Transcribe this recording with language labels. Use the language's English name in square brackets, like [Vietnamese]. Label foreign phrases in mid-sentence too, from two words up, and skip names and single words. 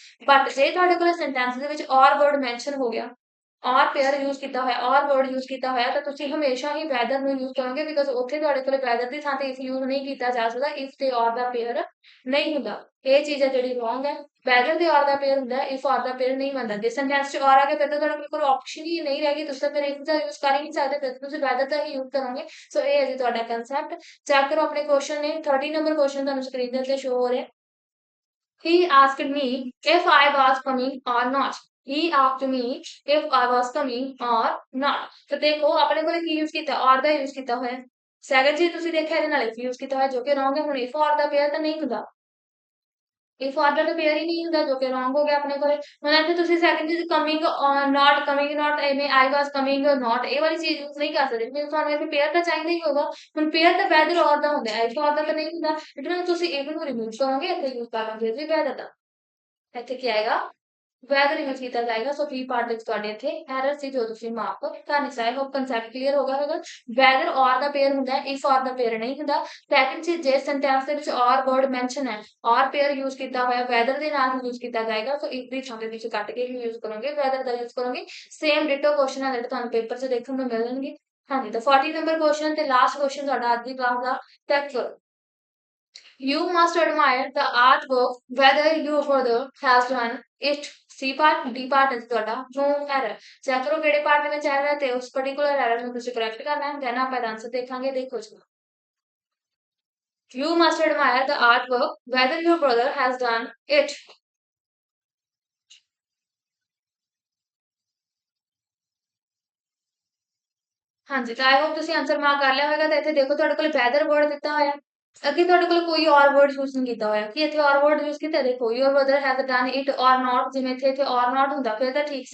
[Punjabi] ਬਟ ਜੇ ਤੁਹਾਡੇ ਕੋਲ ਸੈਂਟੈਂਸ ਦੇ ਵਿੱਚ [English] or word mention [Punjabi] ਹੋ ਗਿਆ, [English] or pair use [Punjabi] ਕੀਤਾ ਹੋਇਆ, [English] or word use [Punjabi] ਕੀਤਾ ਹੋਇਆ, ਤਾਂ ਤੁਸੀਂ ਹਮੇਸ਼ਾ ਹੀ ਵੈਦਰ ਨੂੰ ਯੂਜ਼ ਕਰੋਗੇ, ਬਿਕਾਜ਼ ਉੱਥੇ ਤੁਹਾਡੇ ਕੋਲ ਵੈਦਰ ਦੀ ਥਾਂ ਤੇ [English] if use [Punjabi] ਨਹੀਂ ਕੀਤਾ ਜਾ ਸਕਦਾ, ਇਫ ਤੇ ਔਰ ਦਾ ਪੇਅਰ ਨਹੀਂ ਹੁੰਦਾ। ਇਹ ਚੀਜ਼ ਹੈ ਜਿਹੜੀ ਰੋਂਗ ਹੈ, ਵੈਦਰ ਤੇ ਔਰ ਦਾ ਪੇਅਰ ਹੁੰਦਾ, [English] if or [Punjabi] ਦਾ ਪੇਅਰ ਨਹੀਂ ਬਣਦਾ। ਜੇ ਸੈਂਟੈਂਸ 'ਚ ਔਰ ਆ ਗਿਆ ਫਿਰ ਤਾਂ ਤੁਹਾਡੇ ਕੋਲ ਆਪਸ਼ਨ ਹੀ ਨਹੀਂ ਰਹੇਗੀ, ਤੁਸੀਂ ਤਾਂ ਫਿਰ ਇਫ ਦਾ ਯੂਜ਼ ਕਰ ਹੀ ਨਹੀਂ ਸਕਦੇ, ਫਿਰ ਤੁਸੀਂ ਵੈਦਰ ਦਾ ਹੀ ਯੂਜ਼ ਕਰੋਗੇ। ਸੋ ਇਹ ਹੈ ਜੀ ਤੁਹਾਡਾ ਕੰਸੈਪਟ। ਚੈੱਕ ਕਰੋ ਆਪਣੇ ਕੁਐਸਚਨ ਨੇ, 30 [English] number question [Punjabi] ਤੁਹਾਨੂੰ ਸਕਰੀਨ ਦੇ ਉੱਤੇ ਸ਼ੋ ਹੋ ਰਿਹਾ। [English] He asked me if I was coming or not। He asked me if I was coming or not। [Punjabi] ਤੋ ਦੇਖੋ ਅਪਣੇ ਕੋ ਕੀ यूज ਕੀਤਾ, or ਦਾ यूज ਕੀਤਾ ਹੋਇਆ। ਸੈਕੰਡ ਚੀਜ਼ ਤੁਸੀਂ ਦੇਖਿਆ ਇਹਦੇ ਨਾਲ if यूज ਕੀਤਾ ਹੋਇਆ, ਜੋ ਕਿ wrong ਹੈ। ਹੁਣ [English] if or [Punjabi] ਦਾ ਪੇਅਰ ਤਾਂ ਨਹੀਂ ਹੁੰਦਾ, [English] if or [Punjabi] ਦਾ ਤਾਂ ਪੇਅਰ ਹੀ ਨਹੀਂ ਹੁੰਦਾ, ਜੋ ਕਿ wrong ਹੋ ਗਿਆ ਆਪਣੇ ਕੋਲੇ। [English] ਹੁਣ ਇੱਥੇ ਤੁਸੀਂ ਸੈਕੰਡ ਚੀਜ਼ coming or not, coming not, [Punjabi] ਐਵੇਂ [English] I was coming or not, [Punjabi] ਇਹ ਵਾਲੀ ਚੀਜ਼ यूज ਨਹੀਂ ਕਰ ਸਕਦੇ, ਫਿਰ ਤੁਹਾਨੂੰ ਇੱਥੇ ਪੇਅਰ ਤਾਂ ਚਾਹੀਦਾ ਹੀ ਹੋਗਾ। ਹੁਣ ਪੇਅਰ ਤਾਂ [English] whether or [Punjabi] ਦਾ ਹੁੰਦਾ ਹੈ, [English] if or [Punjabi] ਦਾ ਤਾਂ ਨਹੀਂ ਹੁੰਦਾ। ਇਹਦੇ ਨਾਲ ਤੁਸੀਂ if ਨੂੰ ਰਿਮੂਵ ਕਰੋਗੇ, ਇੱਥੇ यूज ਕਰ ਲਓਗੇ ਜੀ ਵੈਦਰ ਦਾ। ਇੱਥੇ ਕੀ ਆਏਗਾ, ਵੈਦਰ ਯੂਜ਼ ਕੀਤਾ ਜਾਏਗਾ। ਸੋ [English] B part [Punjabi] ਵਿੱਚ ਤੁਹਾਡੇ ਇੱਥੇ ਐਰਰ ਸੀ ਜੋ ਤੁਸੀਂ ਮਾਰਕ ਕਰਨੀ ਚਾਹੇ ਹੋ। [English] concept clear [Punjabi] ਹੋ ਗਿਆ ਹੋਵੇਗਾ। [English] whether or [Punjabi] ਦਾ ਪੇਅਰ ਹੁੰਦਾ ਹੈ, [English] if or [Punjabi] ਦਾ ਪੇਅਰ ਨਹੀਂ ਹੁੰਦਾ। ਸੈਕੰਡ ਚੀਜ਼, ਜੇ ਸੈਂਟੈਂਸ ਦੇ ਵਿੱਚ [English] or word mention [Punjabi] ਹੈ, [English] or pair use [Punjabi] ਕੀਤਾ ਹੋਇਆ, ਵੈਦਰ ਦੇ ਨਾਲ ਯੂਜ਼ ਕੀਤਾ ਜਾਏਗਾ। ਸੋ ਇਫ ਦੀ ਥਾਂ ਦੇ ਵਿੱਚ ਕੱਟ ਕੇ ਹੀ ਯੂਜ਼ ਕਰੋਗੇ, ਵੈਦਰ ਦਾ ਯੂਜ਼ ਕਰੋਗੇ। [English] same ditto question [Punjabi] ਹੈ ਜਿਹੜੇ ਤੁਹਾਨੂੰ ਪੇਪਰ 'ਚ ਦੇਖਣ ਨੂੰ ਮਿਲਣਗੇ। ਹਾਂਜੀ, ਤਾਂ 40 ਨੰਬਰ ਕੁਐਸਚਨ ਤੇ [English] last question [Punjabi] ਤੁਹਾਡਾ ਅੱਜ ਦੀ ਕਲਾਸ ਦਾ ਚੈੱਕ ਕਰੋ। [English] You must admire the artwork whether your brother has done it C part D part [Punjabi] है ਤੁਹਾਡਾ [English] no error [Punjabi] चेक करो ਕਿਹੜੇ ਪਾਰਟ ਦੇ ਵਿੱਚ ਐਰਰ ਹੈ ਤੇ ਉਸ [English] particular error [Punjabi] ਨੂੰ ਤੁਸੀਂ ਕਰੈਕਟ ਕਰਨਾ ਹੈ ਦੈਨ ਆਪਾਂ ਇਹਦਾ ਆਨਸਰ ਦੇਖਾਂਗੇ ਦੇਖੋ ਜੀ [English] you must admire the artwork whether your brother has done it [Punjabi] ਹਾਂਜੀ ਤਾਂ [English] I hope [Punjabi] ਤੁਸੀਂ ਆਨਸਰ ਮਾਰਕ ਕਰ ਲਿਆ ਹੋਵੇਗਾ ਤਾਂ ਇੱਥੇ ਦੇਖੋ ਤੁਹਾਡੇ ਕੋਲ [English] whether word [Punjabi] ਦਿੱਤਾ ਹੋਇਆ ਅੱਗੇ ਤੁਹਾਡੇ ਕੋਲ ਕੋਈ [English] or word use [Punjabi] ਨਹੀਂ ਕੀਤਾ ਹੋਇਆ ਕਿ ਇੱਥੇ [English] or word use [Punjabi] ਕੀਤਾ ਦੇਖੋ [English] your brother has done it or not [Punjabi] ਜਿਵੇਂ ਇੱਥੇ [English] or not [Punjabi] ਹੁੰਦਾ ਫਿਰ ਤਾਂ ਠੀਕ